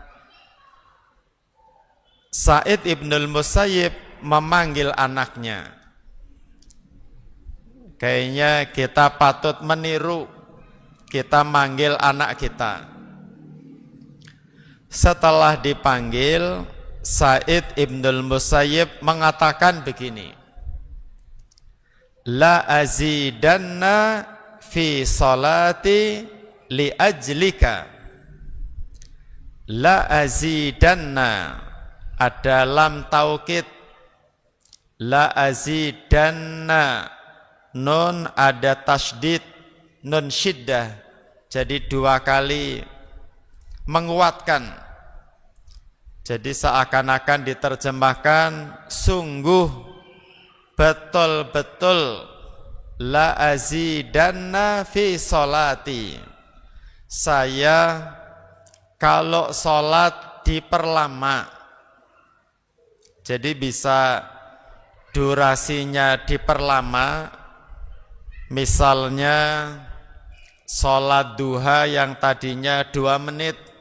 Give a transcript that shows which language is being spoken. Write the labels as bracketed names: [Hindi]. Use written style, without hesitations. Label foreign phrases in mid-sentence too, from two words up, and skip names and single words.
[Indonesian] Sa'id Ibnul Musayyib memanggil anaknya. Kayaknya kita patut meniru, kita manggil anak kita. Setelah dipanggil, Sa'id Ibnul Musayyib mengatakan begini, [Arabic] لأزيدنّ في صلاتي لأجلك. لأزيدنّ, [Indonesian] ada [Arabic] لام توكيد, لأزيدنّ, [Indonesian] nun ada tasydid, [Arabic] نون شدة, [Indonesian] jadi 2 kali menguatkan. Jadi seakan-akan diterjemahkan, sungguh betul-betul, [Arabic] لأزيدنّ في صلاتي, [Indonesian] saya kalau sholat diperlama, jadi bisa durasinya diperlama, misalnya sholat duha yang tadinya 2 menit,